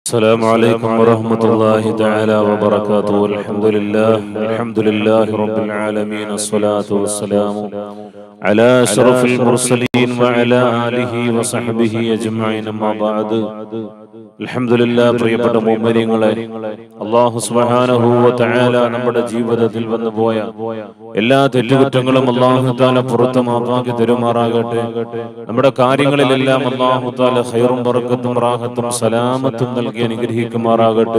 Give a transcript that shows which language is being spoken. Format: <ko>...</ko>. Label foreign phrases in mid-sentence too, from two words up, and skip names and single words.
<ar>السلام عليكم ورحمة الله تعالى وبركاته. الحمد لله رب العالمين. الصلاة والسلام على أشرف المرسلين وعلى آله وصحبه أجمعين. أما بعد.</ar> <ml>അൽഹംദുലില്ലാഹ്, പ്രിയപ്പെട്ട മുഅ്മിനീങ്ങളെ,</ml> <ar>الله سبحانه وتعالى</ar> <ml>നമ്മുടെ ജീവിതത്തിൽ വന്നുപോയ എല്ലാ തെറ്റുകുറ്റങ്ങളും</ml> <ar>الله تعالى</ar> <ml>പുറത്ത് മാപ്പാക്കി തരുമാറാകട്ടെ. നമ്മുടെ കാര്യങ്ങളിലെല്ലാം</ml> <ar>الله تعالى</ar> <ml>ഖൈറും ബറക്കത്തും റാഹത്തും സലാമത്തും നൽകി അനുഗ്രഹിക്കുമാറാകട്ടെ.</ml>